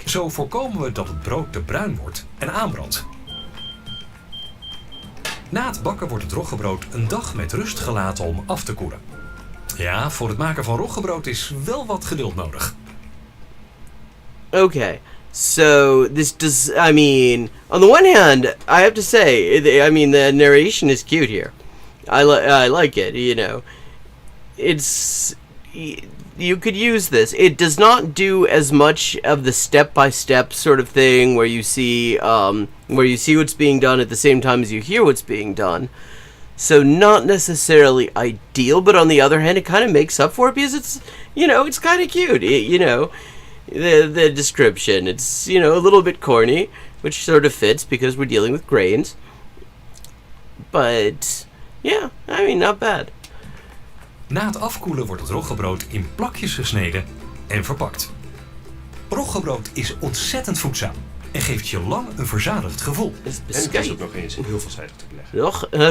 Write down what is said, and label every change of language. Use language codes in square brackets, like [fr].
[nl] Zo voorkomen we dat het brood te bruin wordt en aanbrandt. Na het bakken wordt het roggebrood een dag met rust gelaten om af te koelen. Ja, voor het maken van roggebrood is wel wat geduld nodig. [en] Okay, so this does... I mean, on the one hand, I have to say, the narration is cute here. I like it, you know. It's... You could use this. It does not do as much of the step-by-step sort of thing where you see what's being done at the same time as you hear what's being done. So not necessarily ideal, but on the other hand, it kind of makes up for it because it's, it's kind of cute. The description, it's, a little bit corny, which sort of fits because we're dealing with grains. But, yeah, not bad. [nl] Na het afkoelen wordt het roggebrood in plakjes gesneden en verpakt. Roggebrood is ontzettend voedzaam en geeft je lang een verzadigd gevoel. En het is ook nog eens heel veelzijdig te beleggen.